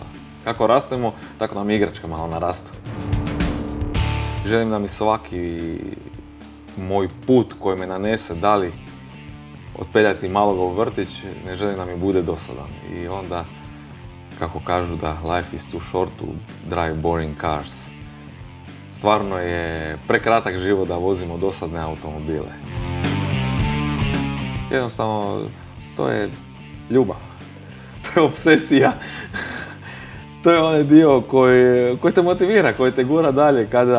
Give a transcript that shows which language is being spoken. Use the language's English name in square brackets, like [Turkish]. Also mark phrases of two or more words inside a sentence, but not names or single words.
[Croatian] Kako rastemo, tako nam igračka malo narastu. Želim da mi svaki moj put koji me nanese, da li otpeljati maloga u vrtić, ne želim da mi bude dosadan. I onda, kako kažu da [English] life is too short to drive boring cars. [Croatian] Stvarno je prekratak život da vozimo dosadne automobile. Jednostavno, to je ljubav. To je obsesija. To je onaj dio koji te motivira, koji te gura dalje.